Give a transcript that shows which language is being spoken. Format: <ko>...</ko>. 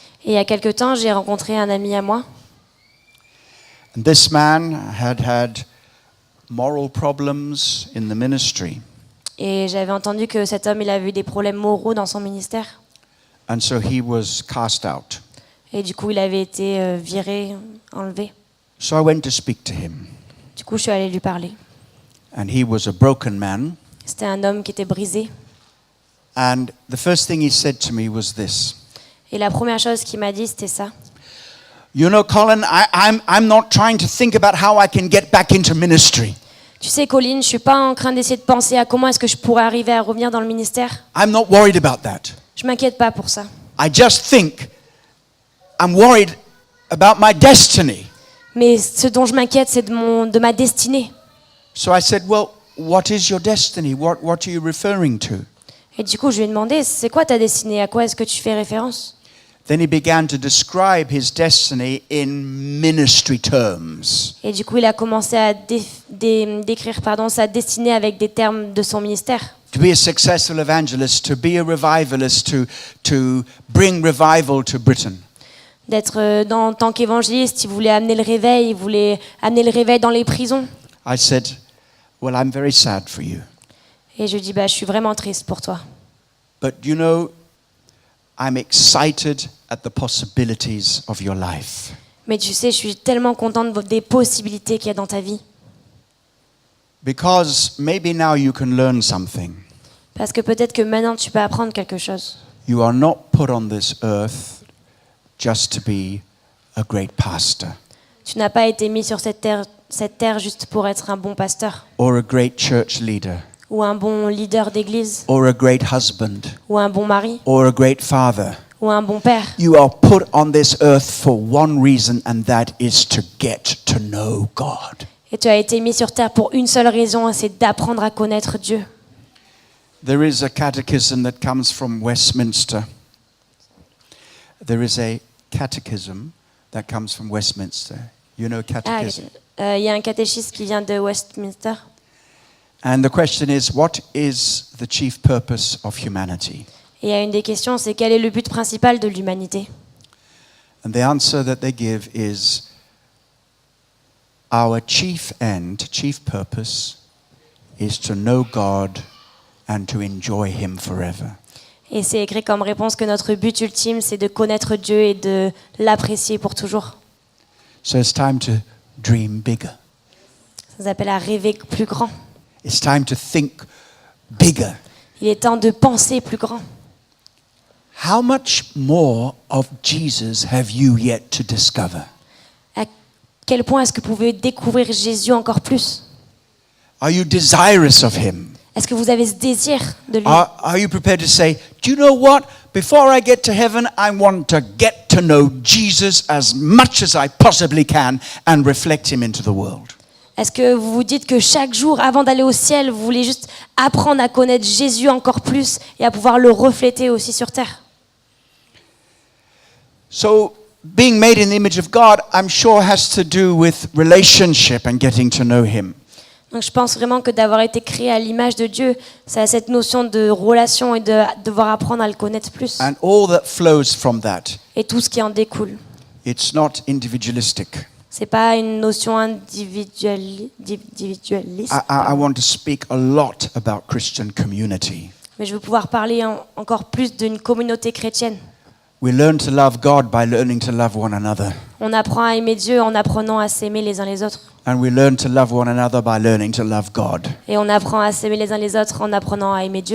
<fr>Et il y a quelque temps, j'ai rencontré un ami à moi.</fr> <en>And this man had moral problems in the ministry.</en> <fr>Et j'avais entendu que cet homme, il avait eu des problèmes moraux dans son ministère.</fr> <en>And so he was cast out.</en> <fr>Et du coup, il avait été viré, enlevé.</fr> <en>So I went to speak to him.</en> <fr>Du coup, je suis allée lui parler.</fr> <en>And he was a broken man.</en> <fr>C'était un homme qui était brisé.</fr> <en>And the first thing he said to me was this.</en> <fr>Et la première chose qu'il m'a dit, c'était ça.</fr> <en>You know, Colin, I'm not trying to think about how I can get back into ministry.</en> <fr>Tu sais, Colin, je suis pas en train d'essayer de penser à comment est-ce que je pourrais arriver à revenir dans le ministère.</fr> <en>I'm not worried about that.</en> <fr>Je m'inquiète pas pour ça.</fr> <en>I just think I'm worried about my destiny.</en> <fr>Mais ce dont je m'inquiète, c'est de ma destinée.</fr> <en>So I said, well, what is your destiny? What are you referring to?</en> <fr>Et du coup, je lui ai demandé, c'est quoi ta destinée? À quoi est-ce que tu fais référence?</fr> <en>Then he began to describe his destiny in ministry terms.</en> <fr>Et du coup, il a commencé à décrire sa destinée avec des termes de son ministère.</fr> <en>To be a successful evangelist, to be a revivalist, to bring revival to Britain.</en> <fr>D'être en tant qu'évangéliste, il voulait amener le réveil, il voulait amener le réveil dans les prisons.</fr> <en>I said, well, I'm very sad for you.</en> <fr>Et je lui dis, je suis vraiment triste pour toi.</fr> <en>But you know, I'm excited at the possibilities of your life.</en> <fr>Mais tu sais, je suis tellement contente des possibilités qu'il y a dans ta vie.</fr> <en>Because maybe now you can learn something.</en> <fr>Parce que peut-être que maintenant tu peux apprendre quelque chose.</fr> <en>You are not put on this earth just to be a great pastor</en> <fr>Tu n'as pas été mis sur cette terre juste pour être un bon pasteur,</fr> <en>or a great church leader</en> <fr>ou un bon leader d'église,</fr> <en>or a great husband</en> <fr>ou un bon mari,</fr> <en>or a great father.</en> <fr>ou un bon père.</fr> <en>You are put on this earth for one reason, and that is to get to know God.</en> <fr>Et tu as été mis sur terre pour une seule raison, c'est d'apprendre à connaître Dieu.</fr> <en>There is a catechism that comes from Westminster. There is a catechism that comes from Westminster. You know catechism?</en> <fr>Il y a un catéchisme qui vient de Westminster.</fr> <en>And the question is, what is the chief purpose of humanity?</en> <fr>Et il y a une des questions, c'est quel est le but principal de l'humanité?</fr> <en>And the answer that they give is, our chief end, chief purpose, is to know God and to enjoy Him forever.</en> <fr>Et c'est écrit comme réponse que notre but ultime, c'est de connaître Dieu et de l'apprécier pour toujours.</fr> <en>So it's time to dream bigger.</en> <fr>Ça s'appelle à rêver plus grand.</fr> <en>It's time to think bigger.</en> <fr>Il est temps de penser plus grand.</fr> <en>How much more of Jesus have you yet to discover?</en> <fr>À quel point est-ce que vous pouvez découvrir Jésus encore plus?</fr> <en>Are you desirous of Him?</en> <fr>Est-ce que vous avez ce désir de lui?</fr> <en>Are you prepared to say, do you know what? Before I get to heaven, I want to get to know Jesus as much as I possibly can and reflect Him into the world.</en> <fr>Est-ce que vous vous dites que chaque jour, avant d'aller au ciel, vous voulez juste apprendre à connaître Jésus encore plus et à pouvoir le refléter aussi sur terre?</fr> <en>So, being made in the image of God, I'm sure has to do with relationship and getting to know Him.</en> <fr>Donc je pense vraiment que d'avoir été créé à l'image de Dieu, ça a cette notion de relation et de devoir apprendre à le connaître plus.</fr> <en>And all that flows from that.</en> <fr>Et tout ce qui en découle.</fr> <en>It's not individualistic.</en> <fr>C'est pas une notion individualiste.</fr> <en>I want to speak a lot about Christian community.</en> <fr>Mais je veux pouvoir parler encore plus d'une communauté chrétienne.</fr> <en>We learn to love God by learning to love one another.</en> <fr>On apprend à aimer Dieu en apprenant à s'aimer les uns les autres.</fr> <en>And we learn to love one another by learning to love God.</en> <fr>Et on apprend à s'aimer les uns les autres en apprenant à aimer Dieu.</fr>